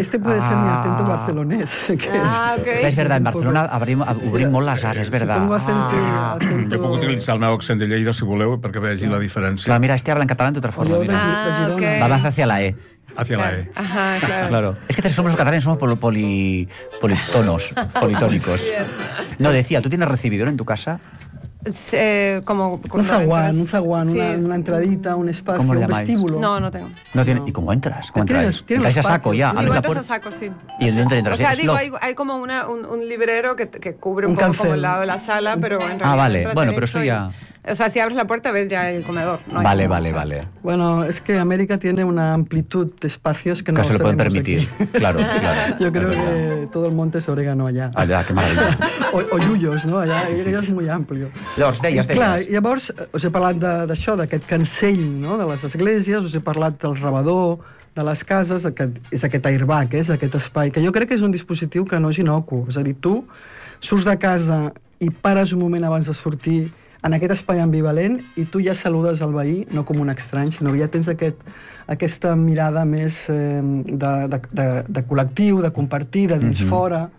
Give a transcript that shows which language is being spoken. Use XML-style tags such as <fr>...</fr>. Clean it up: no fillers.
<es>Este puede ser mi acento barcelonés. Es verdad, en Barcelona obrimos las A, es verdad. Yo puedo utilizar</es> <ca>el meu accent de Lleida, si voleu, perquè vegi la diferència. Clar, mira,</ca> <es>este habla</es> <ca>en català d'altra forma.</ca> <es>Ah, okay. Vas hacia la E. Hacia la E. Ajá, claro. Es que somos los catalanes, somos politonos, politónicos. No, decía, ¿tú tienes recibidor en tu casa? Como un zaguán, una entradita, un espacio, un llamáis? Vestíbulo. No tiene, no. ¿Y cómo entras? ¿Cómo entras? Entras a saco ya. Digo, entras a saco, sí. Y el dentro entras. O sea, hay como un librero que cubre un poco como el lado de la sala, pero en realidad. Ah, vale. Bueno, pero eso ya. O sea, si abres la puerta ves ya el comedor. No, vale, vale, vale. Bueno, es que América tiene una amplitud de espacios que no se lo pueden permitir. Claro, claro. Yo creo que todo el monte es orégano allá. Allá, qué maravilla. O yuyos, ¿no? Allá es muy amplio.</es> <ca>Llavors, deies, deies. Clar, llavors, us he parlat d'això, d'aquest cancell, no?, de les esglésies, us he parlat del rebador, de les cases, és aquest airbag, és aquest espai, que jo crec que és un dispositiu que no és inocu. És a dir, tu surts de casa i pares un moment abans de sortir en aquest espai ambivalent i tu ja saludes el veí, no com un estrany, sinó ja tens aquesta mirada més de col·lectiu, de compartir, de dins fora.</ca>